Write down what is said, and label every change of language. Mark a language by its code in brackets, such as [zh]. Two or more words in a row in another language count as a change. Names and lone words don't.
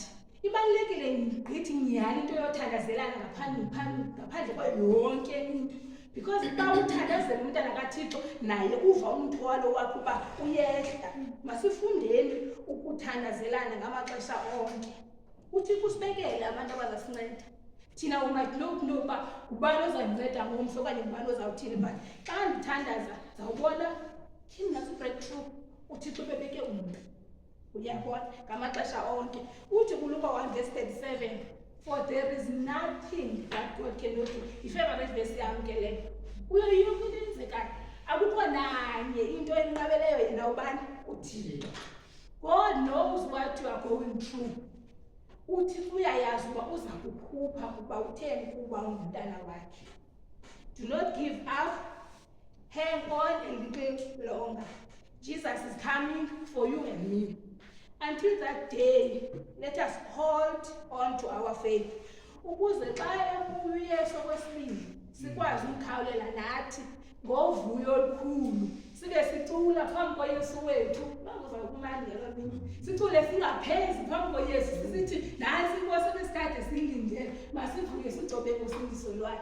[xh] Ibalulekile ngqithi nyhani into yothandazelana ngaphandle kwayo yonke into, because xa uthandazela umntana kaThixo naye uva umthwalo wakho uba uyehla. Masifundeni ukuthandazelana ngamaxesha onke. UThixo usibekele abantu abazasinceda. Thina [en] we might not know [xh] uba ngubani ozandinceda ngomso okanye ngubani ozawuthini, but xa ndithandaza zawubona thini nasi-breakthrough uThixo bebeke umntu. Uyabona ngamaxesha onke. Uthi kuLuka 1:37, [en] for there is nothing that God cannot do. [xh] Ifavorite verse yam ke leyo. Kuyo yonke into eyenzekayo akukho nanye into enqabeleyo yena ubani uThixo. [en] God knows what you are going through. [xh] UThixo uyayazi uba uza kukhupha kuba utheni kuba ungumntana wakhe. [en] Do not give up. Hang on a little longer. Jesus is coming for you and me. Until that day, let us hold on to our faith. [xh] Ukuze xa uYesu okwesibili sikwazi umkhawulela nathi ngovuyo olukhulu, sibe sicula phambi koYesu wethu. Uzawukumani ngelo mini sicule singaphezi phambi koYesu sisithi nasi inkosi esikade silindele, masivuye sigcobe ngosindiso lwayo.